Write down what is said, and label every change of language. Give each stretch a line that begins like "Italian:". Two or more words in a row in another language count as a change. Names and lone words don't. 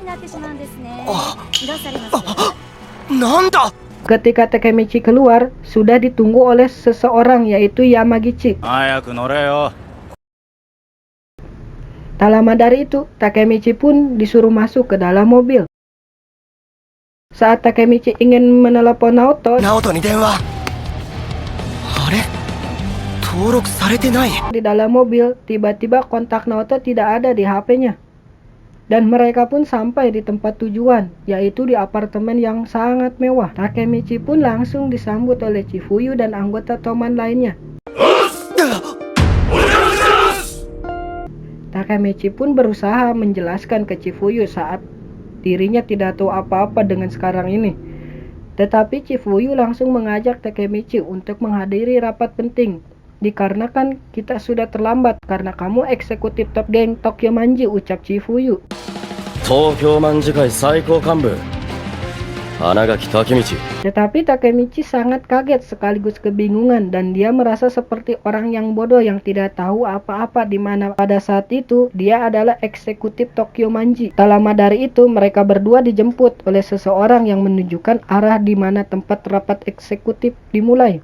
Indonesian: Ketika Takemichi keluar, sudah ditunggu oleh seseorang, yaitu Yamagichi. Tak lama dari itu, Takemichi pun disuruh masuk ke dalam mobil. Saat Takemichi ingin menelepon Naoto,
Japanese: ナオトに電話。あれ、登録されてない。
Indonesian: di dalam mobil, tiba-tiba kontak Naoto tidak ada di HP-nya. Dan mereka pun sampai di tempat tujuan, yaitu di apartemen yang sangat mewah. Takemichi pun langsung disambut oleh Chifuyu dan anggota Toman lainnya. Takemichi pun berusaha menjelaskan ke Chifuyu saat dirinya tidak tahu apa-apa dengan sekarang ini. Tetapi Chifuyu langsung mengajak Takemichi untuk menghadiri rapat penting. Dikarenakan kita sudah terlambat karena kamu eksekutif top geng Tokyo Manji, ucap Chifuyu.
Japanese: 東京卍会最高幹部花垣武道。
Indonesian: Tetapi Takemichi sangat kaget sekaligus kebingungan dan dia merasa seperti orang yang bodoh yang tidak tahu apa-apa, di mana pada saat itu dia adalah eksekutif Tokyo Manji. Tak lama dari itu mereka berdua dijemput oleh seseorang yang menunjukkan arah di mana tempat rapat eksekutif dimulai.